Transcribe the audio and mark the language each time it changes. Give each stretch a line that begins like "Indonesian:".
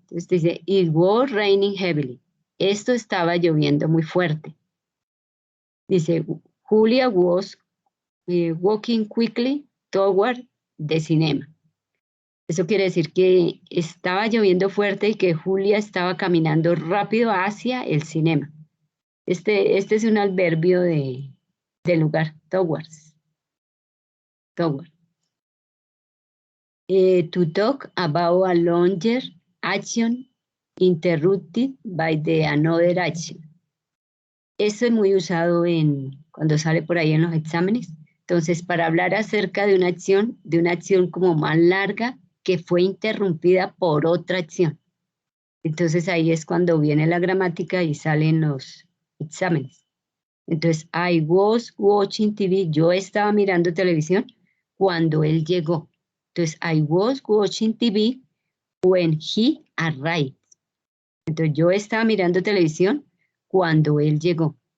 Spanish: Entonces dice,
English: it was raining heavily.
Spanish: Esto estaba lloviendo muy fuerte.
English: Dice, Julia was walking quickly toward the cinema.
Spanish: Eso quiere decir que estaba lloviendo fuerte y que Julia estaba caminando rápido hacia el cinema. Este es un adverbio de lugar, towards. Toward.
English: To talk about a longer action interrupted by the another action.
Spanish: Esto es muy usado cuando sale por ahí en los exámenes. Entonces, para hablar acerca de una acción como más larga que fue interrumpida por otra acción. Entonces, ahí es cuando viene la gramática y salen los exámenes.
English: Entonces, I was watching TV.
Spanish: Yo estaba mirando televisión cuando él llegó.
English: Entonces, I was watching TV when he arrived.
Spanish: Entonces, yo estaba mirando televisión cuando él llegó.